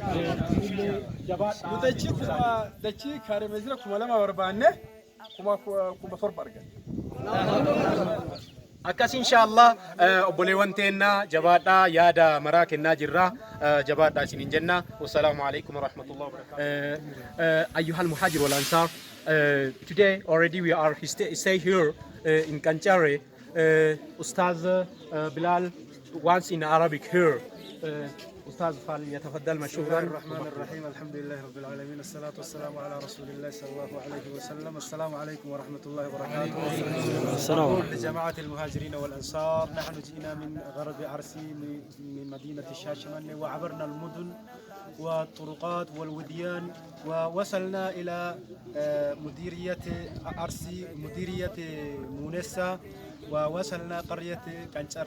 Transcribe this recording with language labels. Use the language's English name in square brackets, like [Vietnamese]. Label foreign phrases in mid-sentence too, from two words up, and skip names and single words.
[Oromo] Dachii kaaree meetira 2,000 barbaanne 1,000 argan. Akkas inshallah obboleewwan teennaa jabaadhaa yaada maraa kennaa jirra jabaadhaa isiniin jenna. [Arabic] والسلام عليكم ورحمة الله وبركاته. أيها المهاجر والأنصار, [English] today already we are stay here in Kanchare. Ustaz Bilal once in Arabic here. [Arabic] أستاذ فليتفضل بسم مشكورا. الله الرحمن الرحيم الحمد لله رب العالمين الصلاة والسلام على رسول الله صلى الله عليه وسلم. السلام عليكم ورحمة الله وبركاته. أقول لجماعة المهاجرين والأنصار نحن جئنا من غرب عرسي من مدينة الشاشمانة وعبرنا المدن والطرقات والوديان ووصلنا إلى مديرية عرسي مديرية مونسة ووصلنا قرية كنشر.